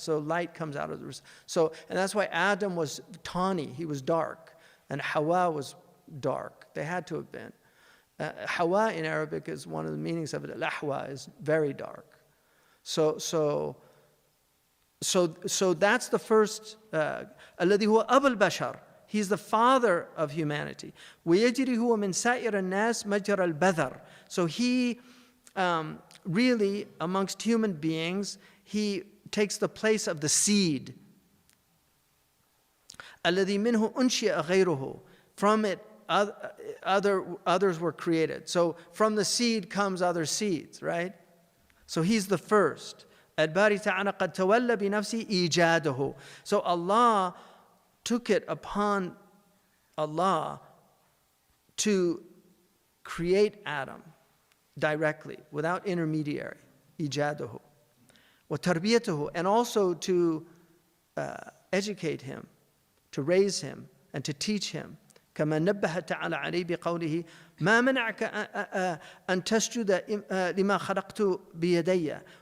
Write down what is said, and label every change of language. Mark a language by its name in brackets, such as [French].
[English] So light comes out of the, and that's why Adam was tawny, he was dark, and Hawa was dark. They had to have been. Hawa in Arabic is one of the meanings of it. Al-ahwa is very dark. So that's the first. [Arabic] الذي هو أبو البشر. [English] He's the father of humanity. [Arabic] ويجري هو من سائر الناس مجرى البذر. [English] So he really, amongst human beings, he takes the place of the seed. [Arabic] الذي منه أنشئ غيره. [English] From it, others were created. So from the seed comes other seeds, right? So he's the first. [Arabic] الباري تعالى قد تولى بنفسه إيجاده. [English] So Allah took it upon Allah to create Adam directly, without intermediary. [Arabic] إيجاده وتربيته, [English] and also to educate him, to raise him, and to teach him. [Arabic] كما نبه تعالى عليه بقوله ما منعك أن تسجد لما خلقت بيدي.